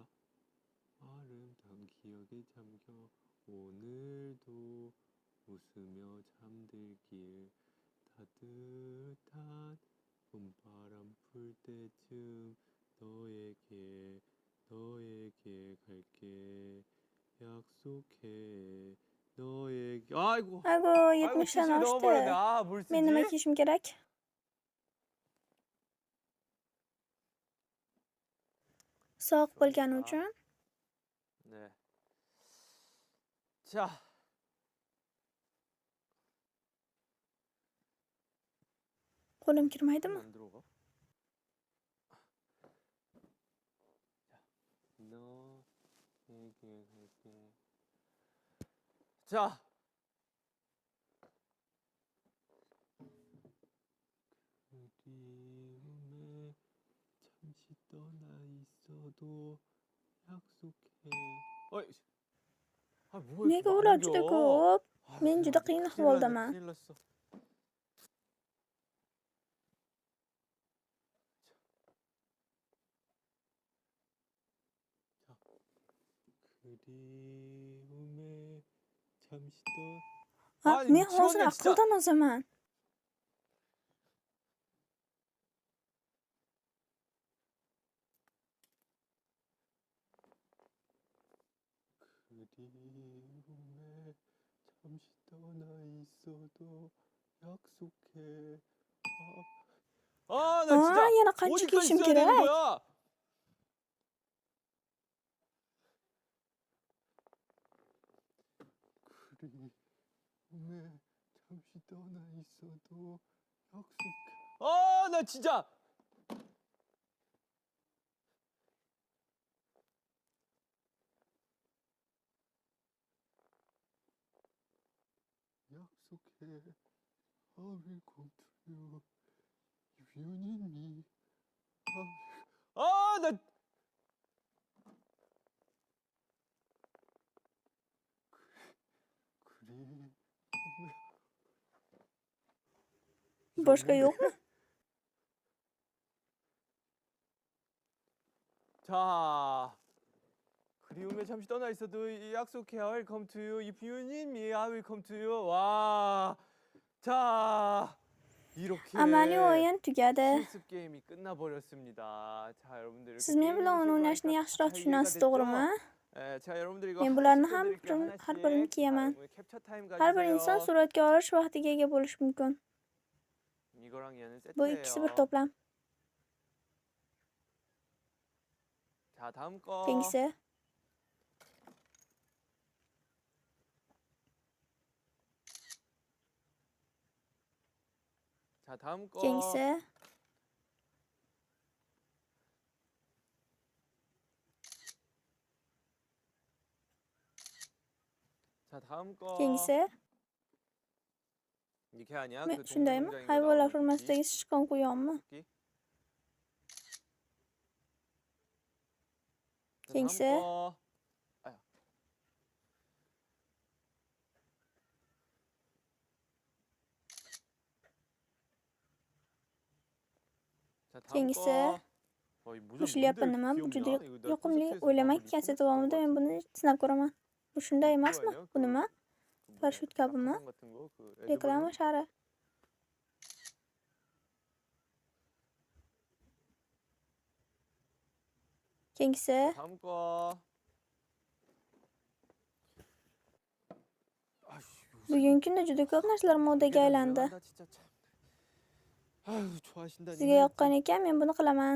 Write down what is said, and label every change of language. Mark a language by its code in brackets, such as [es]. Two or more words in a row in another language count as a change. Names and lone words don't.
[ko] 아름다운 기억에 잠겨 오늘도 웃으며 잠들길 따뜻한 봄바람 불 때쯤 너에게 갈게 약속해 너에게 아이고 Ago, 아이고 [uz] 70dan [ko] CC 넣어버렸네. [uz] oshdi. [ko] 아, 뭘 쓰지? [uz] Men nima kiyishim kerak? Sog' bo'lgani uchun [ko] 네. 자. [uz] qo'lim kirmaydimi? [ko] 안 들어가? 너 얘기할게. 자. 그리움에 잠시 떠나 있어도 약속해. 어이. 아 뭐야? [uz] Nega ular juda ko'p? Men juda qiyin ahvoldaman. [ko] 큰일 났어. 그리움에 잠시 떠. 아니, [uz] Men [ko] 미치겠네, [uz] hozir [ko] 진짜. [uz] aqldan ozaman. [ko] 그리움에 잠시 떠나 있어도 약속해. 나 진짜 [uz] yana qancha [ko] 어디까지 [uz] kiyishim [ko] 써야 되는 [uz] kerak? [ko] 거야? 그리움에 잠시 떠나 있어도 약속해. 나 진짜. 약속해. [en] I will come to you. If you need me. [ko] 나 그리움에 [uz] Boshqa yo'qmi? [ko] 자, 그리움에 잠시 떠나 있어도 약속해. [en] I will come to you. If you need me, I will come to you. [ko] 와, 자, 이렇게 [uz] Amaliy o'yin tugadi. [ko] 실습 게임이 끝나버렸습니다. 자, 여러분들 이렇게 [uz] Siz men bilan [ko] 게임 [uz] uni [ko] 연습을 [uz] o'ynashni [ko] 하니까 [uz] yaxshiroq [ko] 잘 [uz] tushunasiz, [ko] 이해가 [uz] to'g'rimi? [ko] 됐죠? 자, 여러분들 이거 [uz] Men bularni [ko] 하나씩 [uz] ham [ko] 보여드릴게요. [uz] har birini [ko] 하나씩. [uz] kiyaman. [ko] 자, 캡처 타임 [uz] Har bir inson [ko] 가지세요. [uz] suratga olish vaqtiga ega bo'lishi mumkin. [ko] 이거랑 얘는 [uz] Bu ikkisi bir [ko] 세트예요. [uz] to'plam. [ko] 자, 다음 거. [uz] Keyingisi. [ko] 자, 다음 거. [uz] Keyingisi. [ko] 자, 다음 거. [uz] Keyingisi. [ko] 이렇게 하냐? [uz] Men [ko] 그 [uz] shundaymi? [ko] 동물농장인가 [uz] Hayvonlar [ko] 나오는 [uz] hurmasidagi sichqon quyonmi? [ko] 토끼. 자, [uz] Keyingisi. [ko] 다음 거. 아야. 자, 다음 [uz] Keyingisi. [ko] 거. 이 모자 [uz] Bu shlyapa [ko] 뭔데 [uz] nima? Bu [ko] 이렇게 [uz] juda [ko] 귀엽냐? 이거 내가 [uz] yoqimli. [ko] 콘서트에서 [uz] O'ylamayki, [ko] 한번 [uz] kasseta [ko] 리폼했을 것 [uz] davomida men [ko] 같은데. [uz] buni sinab ko'raman. Bu shunday [ko] 그거 [uz] emasmi? [ko] 아니야? [uz] Bu nima? [ko] 그 뭐야, [uz] Parashyut kabimi? [ko] 낙하산 같은 거? 그 에드벌룬? [uz] Reklama shari. Keyingisi. [ko] 다음 거. [uz] Bugungi kunda juda ko'p narsalar modaga aylandi. [ko] 나 진짜 참. 아유, 좋아하신다니. [uz] Sizga yoqqan ekan, men buni qilaman.